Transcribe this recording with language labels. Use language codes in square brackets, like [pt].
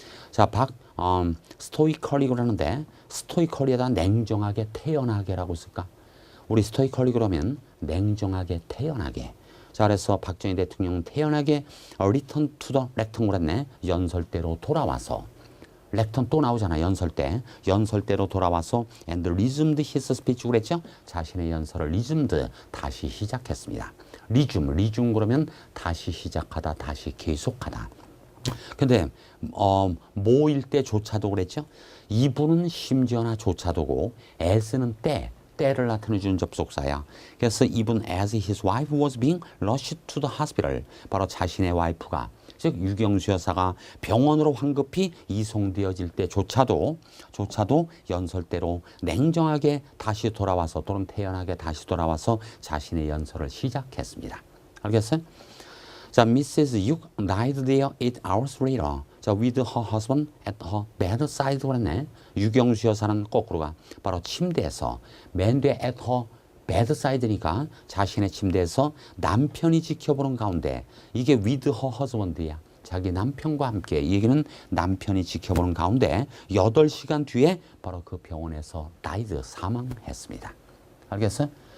[ko] 자, 스토이컬리 그러는데 스토이컬리에다 냉정하게 태연하게라고 쓸까? 우리 스토이컬리 그러면 냉정하게 태연하게. 자, 그래서 박정희 대통령은 태연하게 [en] return to the lectern [ko] 그랬네. 연설대로 돌아와서. 렉턴 또 나오잖아. 연설대로 돌아와서 [en] and resumed his speech [ko] 그랬죠. 자신의 연설을 resumed 다시 시작했습니다. resume 그러면 다시 시작하다, 다시 계속하다. 근데 뭐일 때조차도 그랬죠. 이분은 심지어나 조차도고 as는 때를 나타내주는 접속사야. 그래서 이분 [en] as his wife was being rushed to the hospital [ko] 바로 자신의 와이프가 즉 유경수 여사가 병원으로 황급히 이송되어질 때조차도 연설대로 냉정하게 다시 돌아와서 또는 태연하게 다시 돌아와서 자신의 연설을 시작했습니다. 알겠어요? 자, Mrs. [en] Yuk died there 8 hours later. [ko] 자, [en] with her husband at her bedside [ko] 그랬네. 유경수 여사는 거꾸로가 바로 침대에서 맨뒤에 [en] at her bedside [ko] 니까 자신의 침대에서 남편이 지켜보는 가운데 이게 [en] with her husband [ko] 야. 자기 남편과 함께 이 얘기는 남편이 지켜보는 가운데 8시간 뒤에 바로 그 병원에서 died 사망했습니다. 알겠어요?